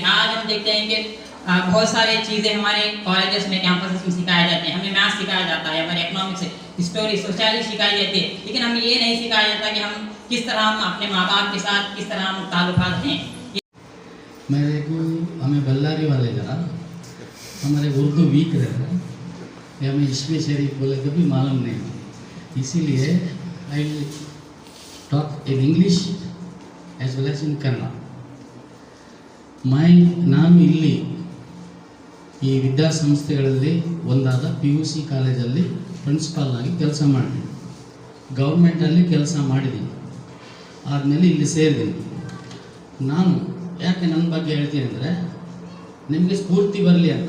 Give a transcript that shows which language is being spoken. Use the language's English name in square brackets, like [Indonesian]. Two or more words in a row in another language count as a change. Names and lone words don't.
[Hindi] आज हम देखते हैं कि बहुत सारी चीज़ें हमारे कॉलेजेस में कैंपस में सिखाए जाते हैं, हमें मैथ्स सिखाया जाता है, हमारे इकोनॉमिक्स हिस्टोरी सोशलिटी सिखाई जाती है, लेकिन हमें ये नहीं सिखाया जाता कि हम किस तरह हम अपने माँ बाप के साथ किस तरह हम ताल्लुकात हैं। मेरे को हमें बल्लारी वाले जरा हमारे उर्दू वीक रहता है, हमें इसमें शरीफ बोले कभी मालूम नहीं, इसीलिए [English] I talk in English as well as in Kannada. [Kannada] ನಾನು ಇಲ್ಲಿ ಈ ವಿದ್ಯಾಸಂಸ್ಥೆಗಳಲ್ಲಿ ಒಂದಾದ PUC ಕಾಲೇಜಲ್ಲಿ ಪ್ರಿನ್ಸಿಪಾಲ್ ಆಗಿ ಕೆಲಸ ಮಾಡಿದ್ದೀನಿ, ಗೌರ್ಮೆಂಟಲ್ಲಿ ಕೆಲಸ ಮಾಡಿದ್ದೀನಿ, ಆದಮೇಲೆ ಇಲ್ಲಿ ಸೇರಿದ್ದೀನಿ. ನಾನು ಯಾಕೆ ನನ್ನ ಬಗ್ಗೆ ಹೇಳ್ತೀನಿ ಅಂದರೆ ನಿಮಗೆ ಸ್ಫೂರ್ತಿ ಬರಲಿ ಅಂತ.